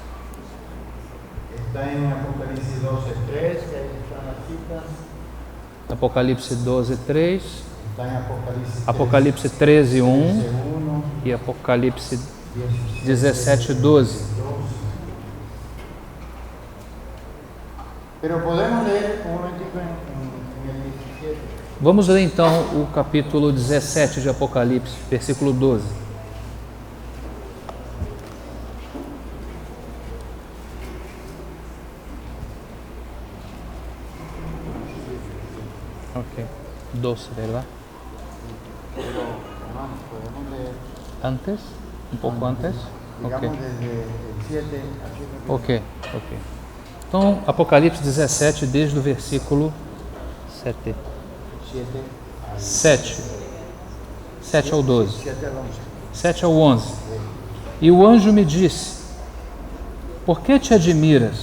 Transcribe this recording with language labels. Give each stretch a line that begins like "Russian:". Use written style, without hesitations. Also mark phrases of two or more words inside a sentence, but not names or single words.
Spanish: Está en Apocalipsis 12:3, que ahí están las citas.
Portuguese: Apocalipse 12, 3,
Spanish: Está en Apocalipsis
Portuguese: Apocalipse 13, 1 1, e Apocalipse 17, 12.
Spanish: Pero podemos leer un momentico en el 17.
Portuguese: Vamos ler então o capítulo 17 de Apocalipse, versículo 12.
Spanish: Ok, 12, ¿verdad? Pero, hermanos, podemos leer,
Portuguese: Antes? Um pouco antes?
Spanish: digamos,
Portuguese: Ok.
Spanish: desde el 7 al 7.
Portuguese: Ok, ok. Então, Apocalipse 17, desde o versículo 7.
Spanish: 7 al
Portuguese: 7 ao 12.
Spanish: 7 al 11.
Portuguese: 7 ao 11. E o anjo me disse: por que te admiras?